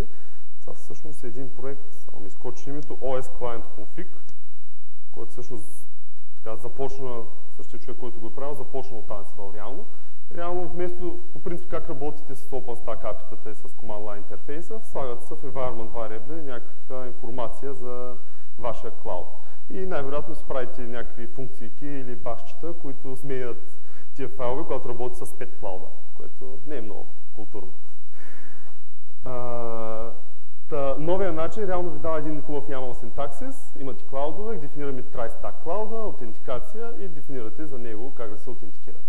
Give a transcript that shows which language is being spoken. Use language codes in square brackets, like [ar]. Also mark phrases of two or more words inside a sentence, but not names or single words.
[bg] Това всъщност е един проект, само ми изкочи името, OS Client Config, който всъщност така започна, същия човек, който го е правил, започна от Ansible реално. Реално вместо, по принцип, как работите с OpenStack API-тата и с [en] Command Line [bg] интерфейса, слагат се в [en] environment variable [bg] някаква информация за вашия клауд. И най-вероятно си правите някакви функцийки или башчета, които сменят тия файлове, когато работи с 5 клауда, което не е много културно. Новия начин реално ви дава един хубав YAML синтаксис, имате клаудове, дефинираме TriStack клауда, аутентикация и дефинирате за него как да се аутентикирате.